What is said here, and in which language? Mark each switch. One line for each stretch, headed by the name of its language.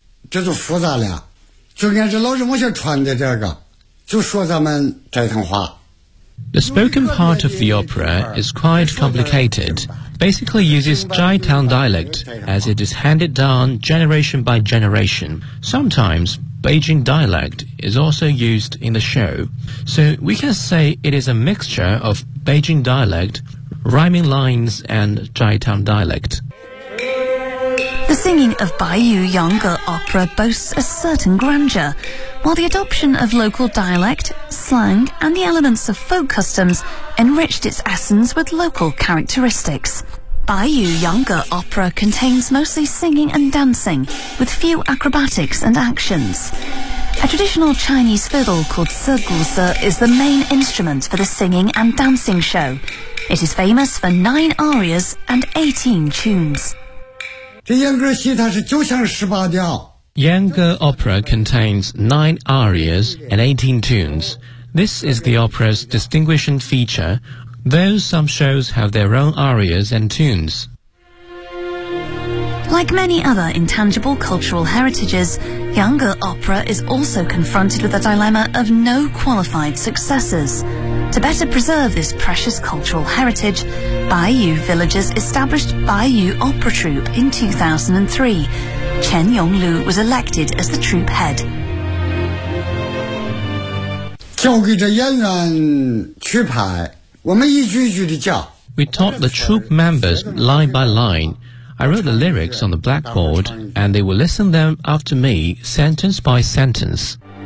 Chinese: 这就复杂了，就按照老人模型穿的这个，就说咱们斋堂话。
English: The spoken part of the opera is quite complicated. Basically, uses Jaitang dialect as it is handed down generation by generation. Sometimes Beijing dialect is also used in the show, so we can say it is a mixture of Beijing dialect, rhyming lines, and Jaitang dialect. The singing of Baiyu Yangge Opera boasts a certain grandeur, while the adoption of local dialect, slang, and the elements of folk customs enriched its essence with local characteristics. Baiyu Yangge Opera contains mostly singing and dancing, with few acrobatics and actions. A traditional Chinese fiddle called Siguzi is the main instrument for the singing and dancing show. It is famous for 9 arias and 18 tunes.
Chinese: 这阉割戏它是九腔十八调。
English: Yangge Opera contains 9 arias and 18 tunes. This is the opera's distinguishing feature, though some shows have their own arias and tunes. Like many other intangible cultural heritages, Yangge Opera is also confronted with a dilemma of no qualified successors. To better preserve this precious cultural heritage, Baiyu Villagers established Baiyu Opera Troupe in 2003. Chen Yonglu was elected as the troupe head.
Chinese: 交给这演员去排，我们一句一句的叫。
English: We taught the troupe members line by line. I wrote the lyrics on the blackboard, and they will listen them after me, sentence by sentence.